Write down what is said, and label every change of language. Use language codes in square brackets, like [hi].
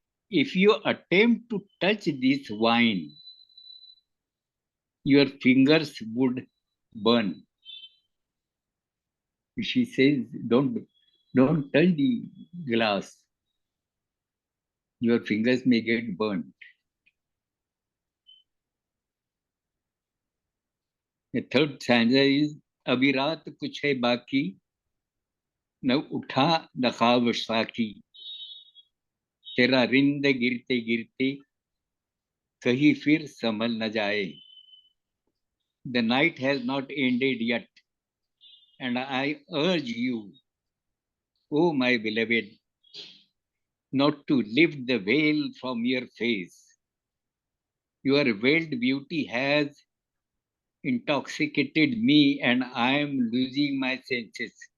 [en] If you attempt to touch this wine, your fingers would burn. She says, don't touch the glass. Your fingers may get burned. The third stanza is, [hi] अभी रात कुछ है बाकी, न उठा नखाब साकी, तेरा रिंद गिरते गिरते कहीं फिर संभल न जाए. [en] The night has not ended yet, and I urge you, O my beloved, not to lift the veil from your face. Your veiled beauty has intoxicated me, and I am losing my senses.